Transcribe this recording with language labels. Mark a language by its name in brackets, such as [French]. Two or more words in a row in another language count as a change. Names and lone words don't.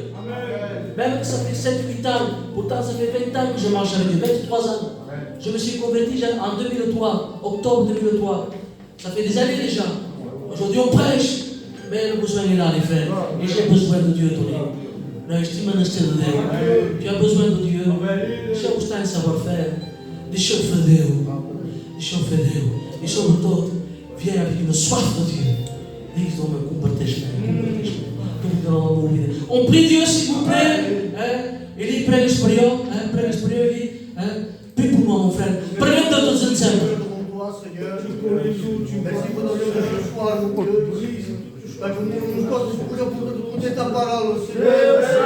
[French] Même que ça fait 7-8 ans, pourtant ça fait 20 ans que je marche avec Dieu, 23 ans. Je me suis converti en 2003, octobre 2003. Ça fait des années déjà. Aujourd'hui on prêche, mais le besoin est là les frères. Et j'ai besoin de Dieu, Tony. Tu as besoin de Dieu. [Portuguese] Deixa eu estar em savoir-faire. Deixa eu fazer. Deixa eu fazer. E sobretudo, [French] viens avec une soif de Dieu. Dis-moi, on prie Dieu s'il vous plaît. Il dit, près l'expérience. Près l'expérience, il dit, prie pour moi mon frère. Prenez de tous ensemble. Merci pour donner le soir, nous écouter ta parole, Seigneur.